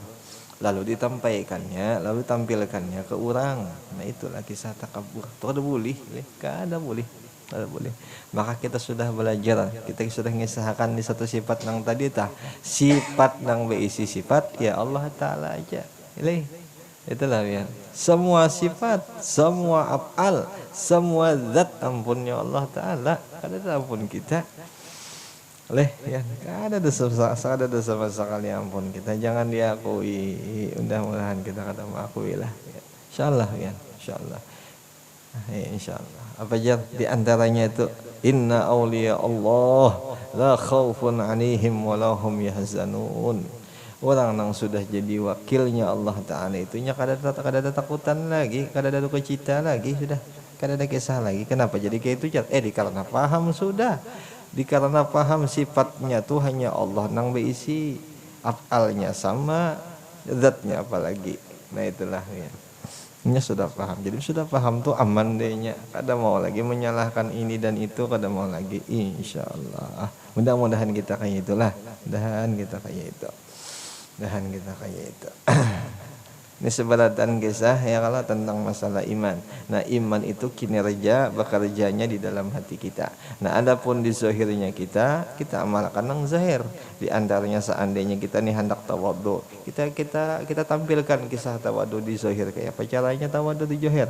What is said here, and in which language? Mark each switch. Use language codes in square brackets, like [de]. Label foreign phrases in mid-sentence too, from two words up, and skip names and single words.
[bjn] Lalu ditampaikannya, lalu tampilkannya ke orang. Nah itulah kisah takabur. Tuh ada boleh, kada boleh. Kada boleh. Maka kita sudah belajar, kita sudah mengisahkan di satu sifat nang tadi tah. Sifat nang berisi sifat ya Allah Ta'ala aja. Itulah ya. Semua sifat, semua af'al, semua zat ampunnya Allah Ta'ala. Ada ampun kita. Oleh ya, ada dosa sekali ampun kita. Jangan diakui. Mudah-mudahan kita kata mengakui lah. Ya. Insyaallah ya, insyaallah. Ya, insyaallah. Apa aja di antaranya itu [ar] إن أولياء الله لا خوف عليهم ولا هم يحزنون. [bjn] Orang yang sudah jadi wakilnya Allah Ta'ala itunya kada ada takutan lagi, kada ada duka cita lagi, sudah kada ada kisah lagi. Kenapa jadi kayak itu? Karena paham sudah, karena paham sifatnya tuh hanya Allah nang berisi, afalnya sama, zatnya apalagi. Nah itulah ya. Ini sudah paham, jadi sudah paham tuh aman dehnya, kada mau lagi menyalahkan ini dan itu, kada mau lagi, insyaallah. Mudah-mudahan kita kayak itulah, mudahan kita kayak itu. Dan kita kayak itu. Ini sebaratan kisah ya kalau tentang masalah iman. [id] Nah iman itu kinerja bekerjanya di dalam hati kita. Nah adapun di zahirnya kita amalkan yang zahir. [bjn] Di antaranya seandainya kita nih hendak tawadhu, kita tampilkan kisah tawadhu di zahir kayak apa caranya tawadhu di zahir.